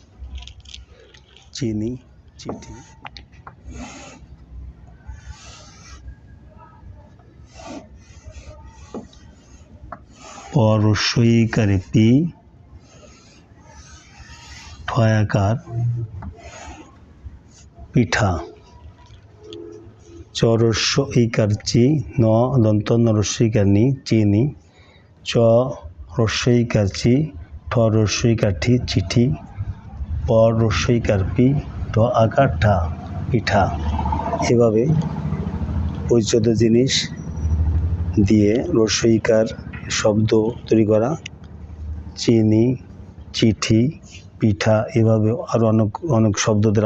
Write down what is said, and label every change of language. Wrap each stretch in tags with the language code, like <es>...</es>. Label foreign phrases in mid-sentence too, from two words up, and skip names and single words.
<bn>চিনি চিঠি প রস্বইকারে পি ঠয়াকার পিঠা চ রস্বইকার চি ন দন্ত ন রস্বইকার নি চিনি চ রস্বইকার চি ঠ রস্বইকার ঠি চিঠি প রস্বইকার পি ঠ আকার ঠা পিঠা এভাবে পরিচিত জিনিস দিয়ে রস্বইকার শব্দ তৈরি করা চিনি চিঠি পিঠা এভাবে আরও অনেক শব্দ দ্বারা</bn>